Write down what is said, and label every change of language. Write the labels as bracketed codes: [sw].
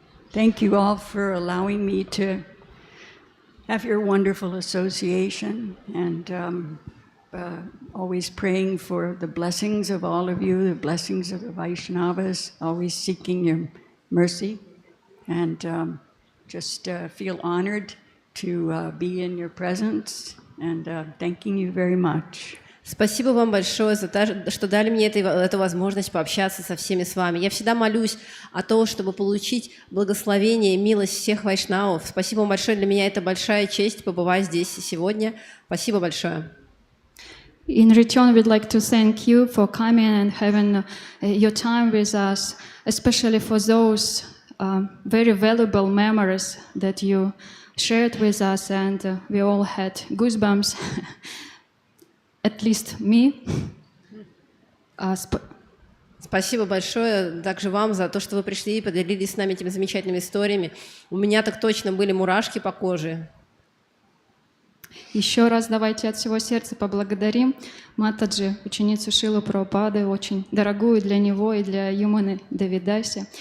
[en] Thank you all for allowing me to have your wonderful association, and always praying for the blessings of all of you, the blessings of the Vaishnavas, always seeking your mercy, and just feel honored to be in your presence, and thanking you very much. [ru] Спасибо вам большое за то, что дали мне эту возможность пообщаться со всеми с вами. Я всегда молюсь о том, чтобы получить благословение и милость всех вайшнавов. Спасибо вам большое. Для меня это большая честь побывать здесь сегодня. Спасибо большое. [en] In return, we'd like to thank you for coming and having your time with us, especially for those very valuable memories that you shared with us, and we all had goosebumps. At least me. [ru] Спасибо большое также вам за то, что вы пришли и поделились с нами этими замечательными историями. У меня так точно были мурашки по коже. Еще раз давайте от всего сердца поблагодарим Матаджи, ученицу Шилы Прабхупады, очень дорогую для него и для Юманы Деви Даси.